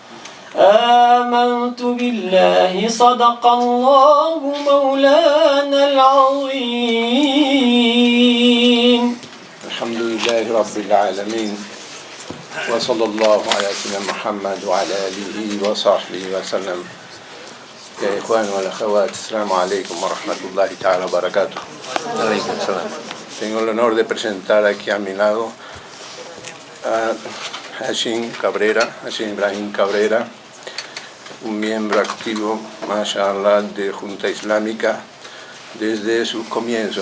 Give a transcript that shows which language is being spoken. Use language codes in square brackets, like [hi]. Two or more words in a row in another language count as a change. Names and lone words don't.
[ar] آمنت بالله صدق الله مولانا العظيم. الحمد لله رب العالمين وصلى الله على سيدنا محمد وعلى آله وصحبه وسلم. يا إخوان والأخوات, السلام عليكم ورحمة الله تعالى وبركاته. [es] Tengo el honor de presentar aquí a mi lado a Hashim Ibrahim Cabrera, un miembro activo, mashallah, de Junta Islámica desde sus comienzos.